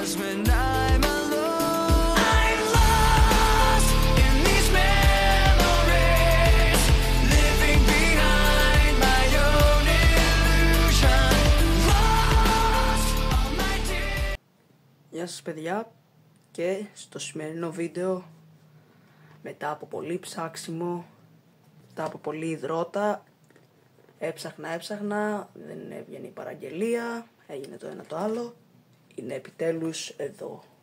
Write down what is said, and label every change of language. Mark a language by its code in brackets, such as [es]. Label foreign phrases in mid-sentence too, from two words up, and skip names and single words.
[en] when I'm alone. I'm lost in these memories, living behind my own illusion. Lost all my days. [el] Γεια σας παιδιά, και στο σημερινό βίντεο, μετά από πολύ ψάξιμο, μετά από πολύ υδρότα, έψαχνα, δεν έβγαινε η παραγγελία, έγινε το ένα το άλλο, είναι επιτέλους εδώ.